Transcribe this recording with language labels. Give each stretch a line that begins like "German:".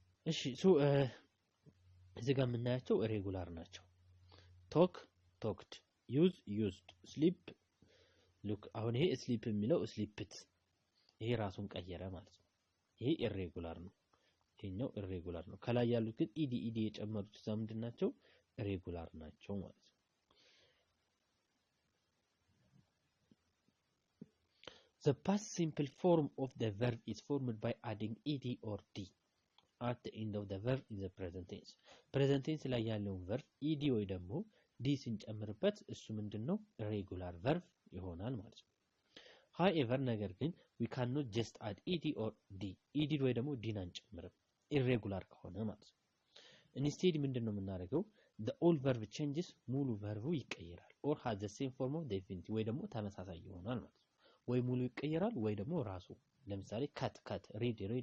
Amharic: እሺ እዚህ ጋር የምናያቸው ኢሬጉላር ናቸው
English: ቶክድ ዩዝድ ስሊፕ ሉክ
Amharic: አሁን ይሄ ስሊፕ የሚለው ስሊፕት ይሄ ራሱን ቀየረ ማለት ነው ይሄ ኢሬጉላር ነው ይሄኛው ኢሬጉላር ነው ከላይ ያሉት ግን ኢዲ የጨመሩት ምንድናቸው ኢሬጉላር ናቸው ማለት ነው
English: The past simple form of the verb is formed by adding ed or d at the end of the verb in the present tense.
Amharic: Present tense ላይ ያለውን verb ed ወይ ደግሞ d ስንጨምርበት እሱ ምንድነው regular verb ይሆናል ማለት ነው። However ነገር ግን
English: we cannot just add ed or d.
Amharic: ed ወይ ደግሞ d አንጨምርም irregular ከሆነ ማለት ነው። Instead ምንድነው የምናደርገው
English: the old verb changes
Amharic: ሙሉ verbu ይቀየራል
English: or has the same form of definite
Amharic: ወይ ደግሞ ተመሳሳይ ይሆናል ማለት ነው። ወይ ሙሉ ይቀየራል ወይ ደግሞ ራሱ ለምሳሌ ካት ሪድ